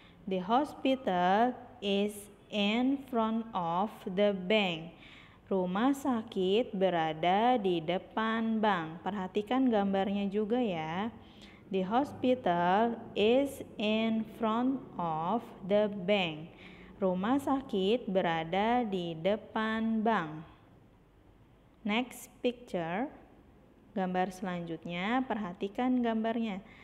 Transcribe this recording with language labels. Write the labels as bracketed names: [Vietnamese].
[English] The hospital is in front of the bank. [Indonesian] Rumah sakit berada di depan bank. Perhatikan gambarnya juga ya. [English] The hospital is in front of the bank. [Indonesian] Rumah sakit berada di depan bank. [English] Next picture, [Indonesian] gambar selanjutnya, perhatikan gambarnya.